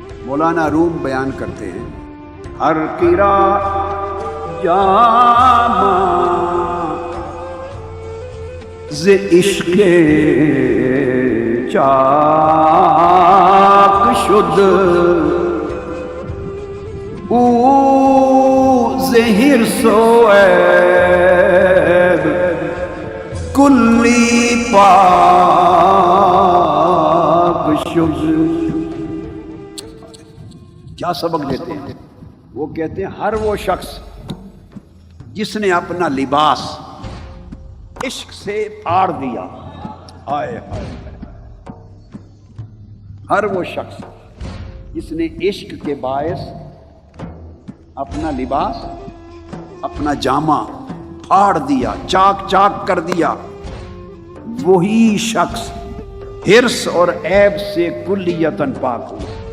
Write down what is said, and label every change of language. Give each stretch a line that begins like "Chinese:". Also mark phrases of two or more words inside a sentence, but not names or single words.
Urdu: مولانا روم بیان کرتے ہیں،
Persian: ہر کرا جامہ ز عشق چاک شد، او ز حرص و عیب کلی پاک شد۔
Urdu: کیا سبق دیتے ہیں؟ وہ کہتے ہیں ہر وہ شخص جس نے اپنا لباس عشق سے پھاڑ دیا، ہائے ہائے، ہر وہ شخص جس نے عشق کے باعث اپنا لباس، اپنا جامہ پھاڑ دیا، چاک چاک کر دیا، وہی شخص حرص اور عیب سے کلیتاً پاک ہوا۔